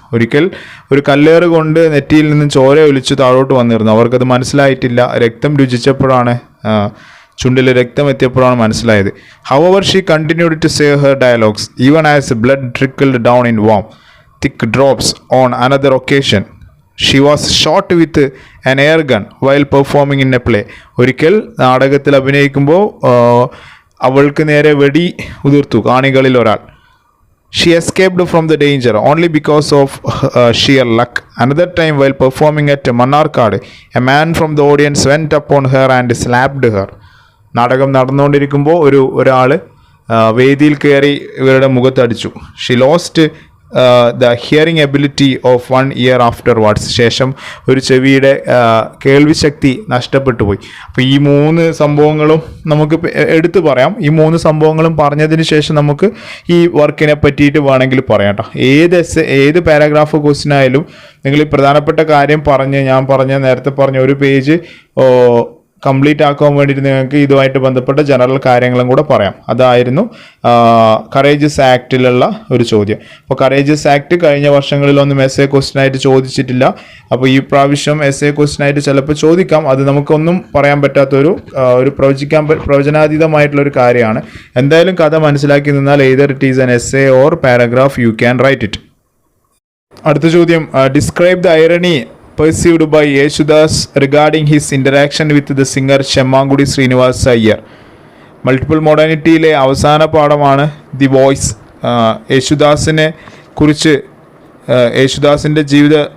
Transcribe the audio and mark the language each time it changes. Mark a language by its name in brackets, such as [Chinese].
[Malayalam] ഒരിക്കൽ ഒരു കല്ലേറ് കൊണ്ട് നെറ്റിയിൽ നിന്നും ചോര ഒലിച്ചു താഴോട്ട് വന്നിരുന്നു. അവർക്കത് മനസ്സിലായിട്ടില്ല. രക്തം രുചിച്ചപ്പോഴാണ്, ചുണ്ടിൽ രക്തം എത്തിയപ്പോഴാണ് മനസ്സിലായത്. [English] However, she continued to say her dialogues even as blood trickled down in warm, thick drops. On another occasion, she was shot with an air gun while performing in a play. [Malayalam] ഒരിക്കൽ നാടകത്തിൽ അഭിനയിക്കുമ്പോൾ അവൾക്ക് നേരെ വെടി ഉതിർത്തു കാണികളിൽ ഒരാൾ. [English] She escaped from the danger only because of sheer luck. Another time, while performing at Mannarkad, a man from the audience went upon her and slapped her. [Malayalam] നാടകം നടന്നുകൊണ്ടിരിക്കുമ്പോൾ ഒരാൾ വേദിയിൽ കയറി ഇവരുടെ മുഖത്തടിച്ചു. [English] She lost the hearing ability of one ear afterwards. [Malayalam] ശേഷം ഒരു ചെവിയുടെ കേൾവി ശക്തി നഷ്ടപ്പെട്ടു പോയി. അപ്പോൾ ഈ 3 സംഭവങ്ങളും നമുക്ക് എടുത്തു പറയാം. ഈ 3 സംഭവങ്ങളും പറഞ്ഞതിന് ശേഷം നമുക്ക് ഈ വർക്കിനെ പറ്റിയിട്ട് വേണമെങ്കിൽ പറയാം കേട്ടോ. ഏത് പാരാഗ്രാഫ് ക്വസ്റ്റ്യൻ ആയാലും നിങ്ങൾ ഈ പ്രധാനപ്പെട്ട കാര്യം നേരത്തെ പറഞ്ഞ ഒരു പേജ് കംപ്ലീറ്റ് ആക്കാൻ വേണ്ടിയിട്ട് നിങ്ങൾക്ക് ഇതുമായിട്ട് ബന്ധപ്പെട്ട ജനറൽ കാര്യങ്ങളും കൂടെ പറയാം. അതായിരുന്നു കറേജിയസ് ആക്ടിലുള്ള ഒരു ചോദ്യം. അപ്പോൾ കറേജിയസ് ആക്ട് കഴിഞ്ഞ വർഷങ്ങളിലൊന്നും എസ് എ ക്വസ്റ്റ്യൻ ആയിട്ട് ചോദിച്ചിട്ടില്ല. അപ്പോൾ ഈ പ്രാവശ്യം എസ് എ ക്വസ്റ്റ്യൻ ആയിട്ട് ചിലപ്പോൾ ചോദിക്കാം. അത് നമുക്കൊന്നും പറയാൻ പറ്റാത്തൊരു പ്രവചനാതീതമായിട്ടുള്ളൊരു കാര്യമാണ്. എന്തായാലും കഥ മനസ്സിലാക്കി നിന്നാൽ [English] either it is an essay or paragraph you can write it. [Malayalam] അടുത്ത ചോദ്യം, [English] Describe the irony perceived by Yeshudas regarding his interaction with the singer Shemmangudi Srinivas Iyer. [Malayalam] Multiple മോഡേണിറ്റിയിലെ അവസാന പാഠമാണ് ദി വോയിസ്. യേശുദാസിനെ കുറിച്ച് യേശുദാസിൻ്റെ ജീവിത